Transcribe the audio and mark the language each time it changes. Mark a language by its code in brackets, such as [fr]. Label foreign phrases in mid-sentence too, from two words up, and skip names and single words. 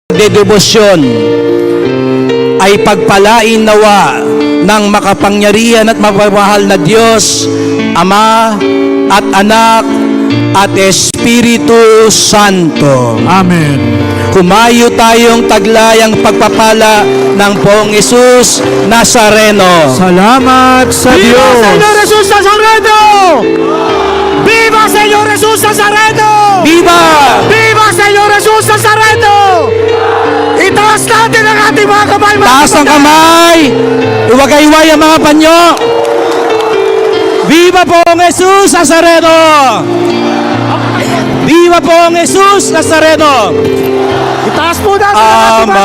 [tl] Sunday Devotion ay pagpalain nawa ng makapangyarihan at mapagmahal na Diyos, Ama at Anak at Espiritu Santo. Amen. Kumayo tayong taglayang pagpapala ng Poong Jesus Nazareno. Salamat sa [es] ¡Viva [tl] Diyos! [es] Señor Jesús Nazareno! ¡Viva Señor Jesús Nazareno! Viva! ¡Viva Señor Jesús Nazareno! [tl] Itaas natin ang ating mga kamay. Taas ang kamay! Iwagayway ang mga panyo! Viva Poong Jesus Nazareno! Viva Poong Jesus Nazareno! Itaas po natin ang ating mga